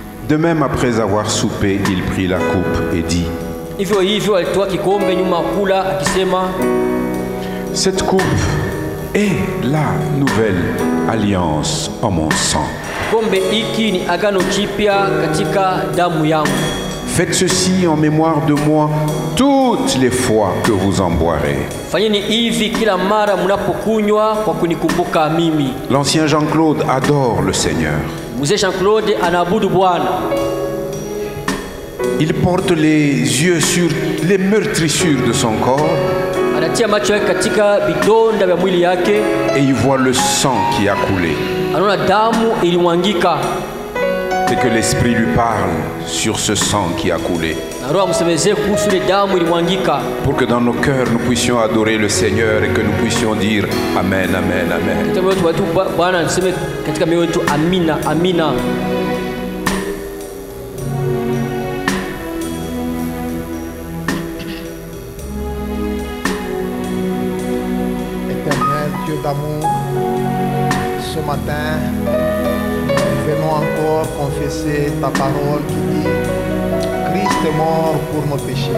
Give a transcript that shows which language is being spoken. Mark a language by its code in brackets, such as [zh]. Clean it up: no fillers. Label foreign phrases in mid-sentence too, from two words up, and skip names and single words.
[fr] De même, après avoir soupé, il prit la coupe et dit: [sw] Hivyo hivyo alitoa kikombe nyuma ya kula akisema, [fr] cette coupe est la nouvelle alliance en mon sang. [sw] kikombe hiki ni agano jipya katika damu yangu. [fr] Faites ceci en mémoire de moi toutes les fois que vous en boirez. [sw] Fanyeni hivi kila mara mnapokunywa kwa kunikumbuka mimi. [fr] L'ancien Jean-Claude adore le Seigneur. [sw] Mzee Jean-Claude anaabudu Bwana. [fr] Il porte les yeux sur les meurtrissures de son corps [sw] Anatia macho yake katika vidonda vya mwili yake, [fr] et il voit le sang qui a coulé. [sw] anaona damu ilimwangika. [fr] Et que l'Esprit lui parle sur ce sang qui a coulé. [sw] Na Roho amsemezee kuhusu ile damu ilimwangika. [fr] Pour que dans nos cœurs nous puissions adorer le Seigneur et que nous puissions dire Amen, Amen, Amen. [sw] Katika mioyo yetu Bwana anasema katika mioyo yetu amina, amina. [fr] Éternel Dieu d'amour, ce matin, nous venons encore confesser ta parole qui dit: Christ est mort pour nos péchés.